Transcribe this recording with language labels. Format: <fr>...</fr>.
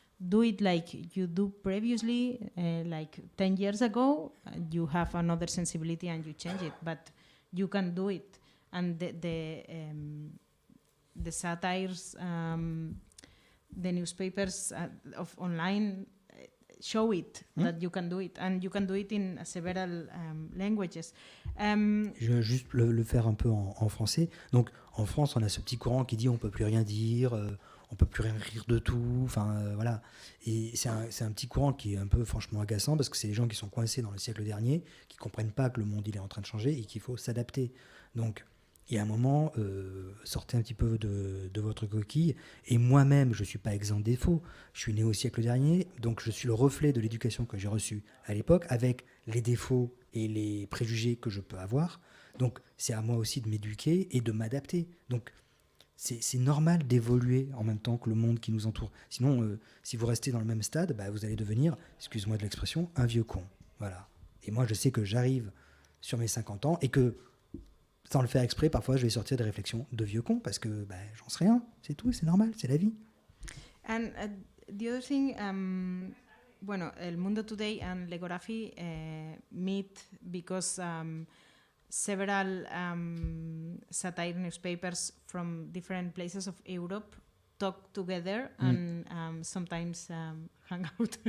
<en>do it like you do previously, like 10 years ago, you have another sensibility and you change it, but you can do it. And the satires, the newspapers of online show it, that you can do it, and you can do it in several languages.</en> <fr>Je vais juste le faire un peu en français. Donc, en France, on a ce petit courant qui dit on peut plus rien dire, on peut plus rien rire de tout, voilà. Et c'est un petit courant qui est un peu franchement agaçant parce que c'est les gens qui sont coincés dans le siècle dernier, qui comprennent pas que le monde il est en train de changer et qu'il faut s'adapter. Donc, il y a un moment, sortez un petit peu de votre coquille. Et moi-même, je ne suis pas exempt de défauts. Je suis né au siècle dernier, donc je suis le reflet de l'éducation que j'ai reçue à l'époque, avec les défauts et les préjugés que je peux avoir. Donc, c'est à moi aussi de m'éduquer et de m'adapter. Donc, c'est normal d'évoluer en même temps que le monde qui nous entoure. Sinon, si vous restez dans le même stade, vous allez devenir, excuse-moi de l'expression, un vieux con. Voilà. Et moi, je sais que j'arrive sur mes 50 ans et que, sans le faire exprès, parfois je vais sortir des réflexions de vieux con parce que j'en sais rien, c'est tout, c'est normal, c'est la vie.</fr> <en>And the other thing, bueno, El Mundo Today and Le Gorafi meet because several satire newspapers from different places of Europe talk together and sometimes hang out.</en>